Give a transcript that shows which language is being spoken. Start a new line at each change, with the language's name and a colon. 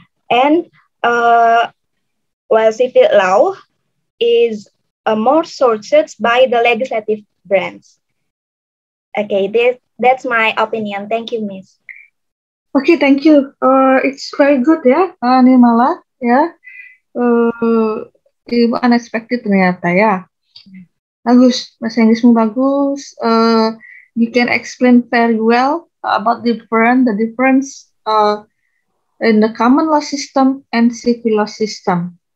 English: And while civil law is more sources by the legislative branch. Okay, that's my opinion. Thank you, Miss. Okay, thank you. It's very good ya, Nirmala ya.
Indonesian: Ilmu unexpected ternyata ya. Bagus, bahasa Inggrismu bagus.
English: You can explain very well about the difference in the common law system and civil law system.